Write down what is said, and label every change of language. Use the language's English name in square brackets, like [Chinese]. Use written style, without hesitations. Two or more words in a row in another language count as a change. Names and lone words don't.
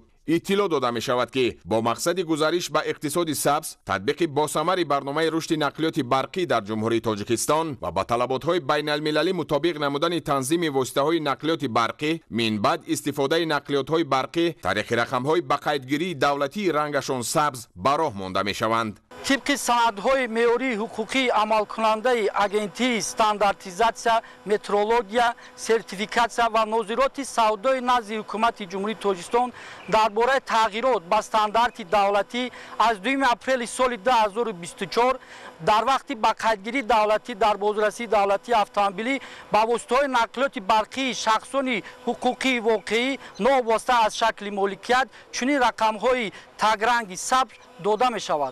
[Tajik] иттилоъ дода мешавад ки бо мақсади гузариш ба иқтисоди сабз татбиқи босамари барномаи рушди нақлиёти барқӣ дар ҷумҳурии тоҷикистон ва ба талаботҳои байналмилалӣ мутобиқ намудани танзими воситаҳои нақлиёти барқӣ минбаъд истифодаи нақлиётҳои барқӣ тариқи рақамҳои ба қайдгирии давлатии рангашон сабз ба роҳ монда мешаванд. طبق سندهای معیاری حقوقی عملکننده агентии стандартизация метрология сертификация ва нозироти савдои назди ҳукумати ҷумҳурии тоҷикистон дар бораи тағйирот ба стандарти давлатӣ аз 2 апрели соли 2024 дар вақти ба қайдгирии давлатӣ дар бозрасии давлатии автомобилӣ ба воситаҳои нақлиёти барқии шахсони ҳуқуқии воқеӣ новобаста аз шакли моликият чунин рақамҳои тагранги сабз дода мешавад.